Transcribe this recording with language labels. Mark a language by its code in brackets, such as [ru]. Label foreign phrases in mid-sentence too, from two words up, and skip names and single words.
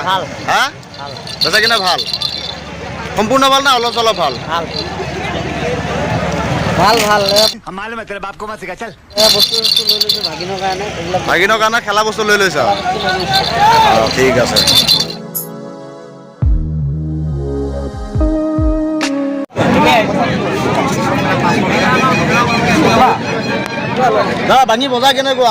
[as] হা বেচা কিনা ভাল, সম্পূৰ্ণ ভাল না অলপ চলপ ভাল? ভাল ভাল [hi] मालूम है तेरे बाप को मत सिखा चल। [as] বস্তু লৈ লৈছোঁ ভাগিনৰ কাৰণে। এইবিলাক ভাগিনৰ কাৰণে খেলা বস্তু লৈ লৈছা? ঠিক আছে। বাঙি বজাৰ কেনেকুৱা?